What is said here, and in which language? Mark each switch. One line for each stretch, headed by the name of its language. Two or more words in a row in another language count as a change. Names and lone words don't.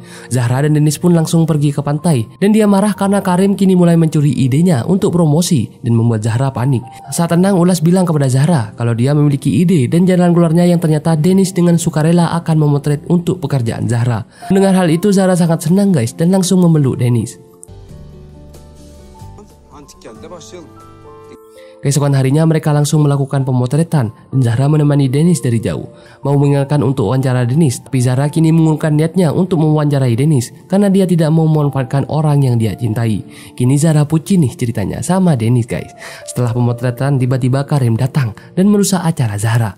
Indonesian: Zahra dan Dennis pun langsung pergi ke pantai, dan dia marah karena Karim kini mulai mencuri idenya untuk promosi dan membuat Zahra panik. Saat tenang, Ulas bilang kepada Zahra kalau dia memiliki ide dan jalan keluarnya yang ternyata Dennis dengan sukarela akan memotret untuk pekerjaan Zahra. Mendengar hal itu, Zahra sangat senang guys dan langsung memeluk Dennis.
Turkish: Antik geldi başlayalım.
Indonesian: Keesokan harinya mereka langsung melakukan pemotretan dan Zahra menemani Dennis dari jauh. Mau mengingatkan untuk wawancara Dennis, tapi Zahra kini mengurungkan niatnya untuk mewawancarai Dennis karena dia tidak mau memanfaatkan orang yang dia cintai. Kini Zahra pucin nih ceritanya sama Dennis guys. Setelah pemotretan, tiba-tiba Karim datang dan merusak acara Zahra.